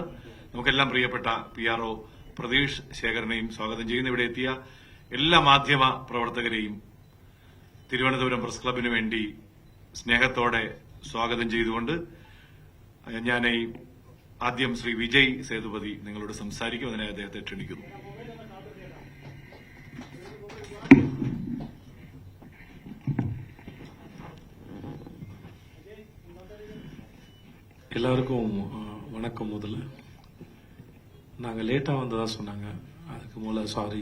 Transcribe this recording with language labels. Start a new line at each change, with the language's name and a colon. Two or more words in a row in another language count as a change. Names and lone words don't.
Malayalam: നമുക്കെല്ലാം പ്രിയപ്പെട്ട PRO പ്രതീഷ് ശേഖരനെയും സ്വാഗതം ചെയ്യുന്നു. ഇവിടെ എത്തിയ എല്ലാ മാധ്യമ പ്രവർത്തകരെയും തിരുവനന്തപുരം പ്രസ് ക്ലബിന് വേണ്ടി സ്നേഹത്തോടെ സ്വാഗതം ചെയ്തുകൊണ്ട് ഞാൻ ആദ്യം ശ്രീ വിജയ് സേതുപതി നിങ്ങളോട് സംസാരിക്കും. അതിനെ അദ്ദേഹത്തെ ക്ഷണിക്കുന്നു.
Tamil: எல்லாருக்கும் வணக்கம். முதல்ல நாங்கள் லேட்டாக வந்ததா சொன்னாங்க, அதுக்கு மூல சாரி.